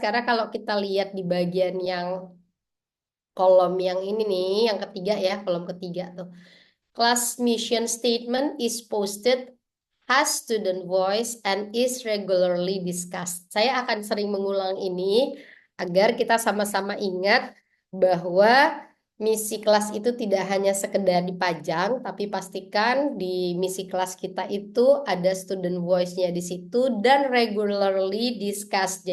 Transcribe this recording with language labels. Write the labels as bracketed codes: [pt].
[id] Karena kalau kita lihat di bagian yang kolom yang ini nih, yang ketiga ya, kolom ketiga tuh. [en] Class mission statement is posted, has student voice, and is regularly discussed. [id] Saya akan sering mengulang ini agar kita sama-sama ingat bahwa misi kelas itu tidak hanya sekedar dipajang, tapi pastikan di misi kelas kita itu ada student voice-nya di situ dan regularly discussed.